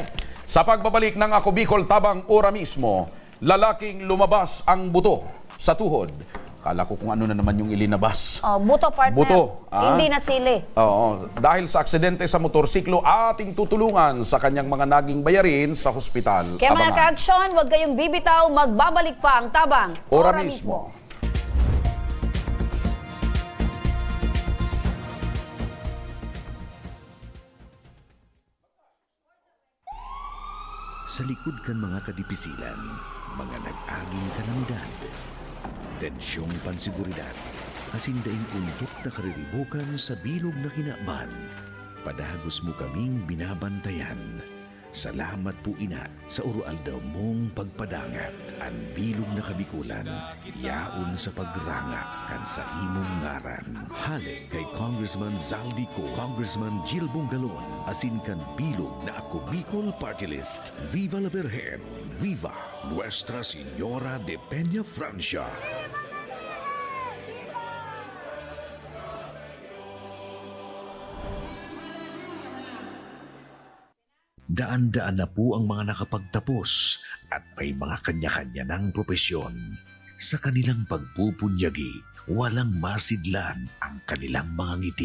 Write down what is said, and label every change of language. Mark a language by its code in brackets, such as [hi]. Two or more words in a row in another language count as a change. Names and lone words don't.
[tl] Sa pagbabalik ng Ako Bicol tabang ora mismo, lalaking lumabas ang buto sa tuhod. Kala ko kung ano na naman yung ilinabas. Oh, buto, partner. Buto, Hindi na sili. Oo. Dahil sa aksidente sa motorsiklo, ating tutulungan sa kanyang mga naging bayarin sa hospital. Kaya mga Abangan. ka-aksyon, huwag kayong bibitaw, magbabalik pa ang tabang. Ora mismo. [bik] Sa likod kan mga kadipisilan, mga nag-aging kalamidad, tensyong pansiguridad, asindaing undok na kariribukan sa bilog na kinakban, padagos mo kaming binabantayan. Salamat po ina sa urualdaw mong pagpadangat. Ang bilog na kabikulan, yaon sa pagrangak kan sa imong ngaran. Halik kay Congressman Zaldi Co, Congressman Jill Bungalon, asin kan bilog na Ako Bicol Party List. [es] Viva la Virgen! Viva Nuestra Señora de Peña Francia! [tl] Daan-daan na po ang mga nakapagtapos at may mga kanya-kanya ng propesyon. Sa kanilang pagpupunyagi, walang masidlan ang kanilang mga ngiti.